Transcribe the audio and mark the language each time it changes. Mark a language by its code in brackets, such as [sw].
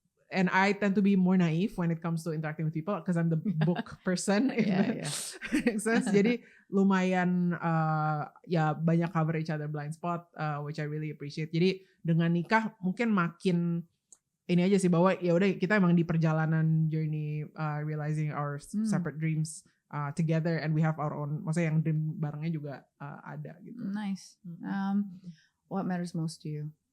[en] And I tend to be more naive when it comes to interacting with people because I'm the book person. Makes sense. [id] Jadi lumayan banyak [en] cover each other blind spot, which I really appreciate. [id] Jadi dengan nikah mungkin makin ini aja sih, bahwa ya udah kita emang di perjalanan journey [en] realizing our separate dreams together, [id] and we have our own, maksudnya yang dream barengnya juga ada gitu. [en] Nice. What matters most to you?